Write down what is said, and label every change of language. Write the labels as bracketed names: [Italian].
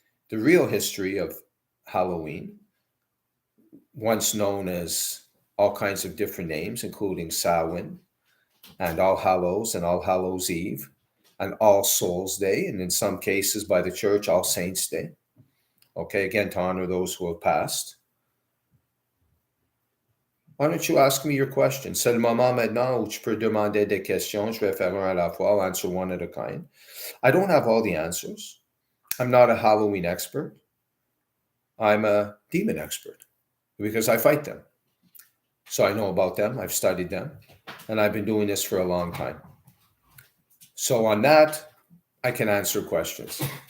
[English] the real history of Halloween, once known as all kinds of different names, including Samhain and All Hallows and All Hallows Eve and All Souls Day, and in some cases by the church, All Saints Day. Okay, again, to honor those who have passed. Why don't you ask me your question? [French] C'est le moment maintenant où tu peux demander des questions. Je vais faire un à la fois. [English] I'll answer one at a time. I don't have all the answers. I'm not a Halloween expert. I'm a demon expert because I fight them. So I know about them. I've studied them. And I've been doing this for a long time. So on that, I can answer questions.